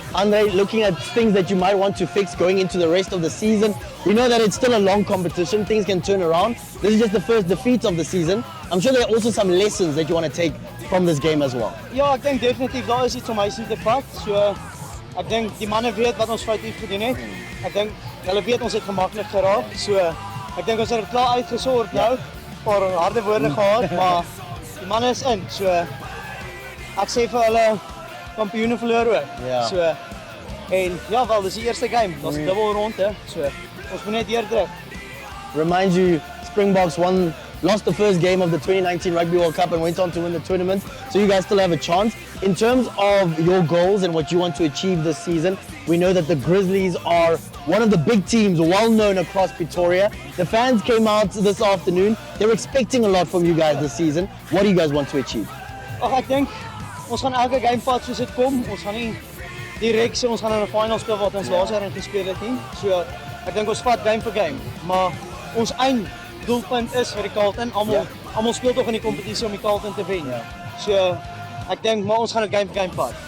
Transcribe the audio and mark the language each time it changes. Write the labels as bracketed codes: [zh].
[en] Andre, looking at things that you might want to fix going into the rest of the season, we know that it's still a long competition, things can turn around. This is just the first defeat of the season. I'm sure there are also some lessons that you want to take from this game as well. [af] Ja, ek dink definitief daar is iets om huis te vat. So ek dink die manne weet wat ons foutief gedoen het. Ek dink hulle weet ons het gemaklik geraak. So ek dink ons het dit klaar uitgesorg nou. 'n Paar harde woorde gehad, maar die manne is in. So ek sê vir hulle kampioene verloor ook. Ja. So en ja, wel dis die eerste game. Daar's 'n dubbel ronde. So ons moet net deurdruk. [en] Reminds you, Springboks lost the first game of the 2019 Rugby World Cup and went on to win the tournament. So you guys still have a chance. In terms of your goals and what you want to achieve this season, we know that the Grizzlies are one of the big teams, well known across Pretoria. The fans came out this afternoon. They're expecting a lot from you guys this season. What do you guys want to achieve? [af] Ek dink ons gaan elke game vat soos dit kom. Ons gaan nie direk sê ons gaan in 'n final speel wat ons laas jaar in gespeel het nie. So ek dink ons vat game vir game, maar ons einddoelpunt is vir die Carlton. Almal speel tog in die kompetisie om die Carlton te wen. So ek dink maar ons gaan dit game vir game vat.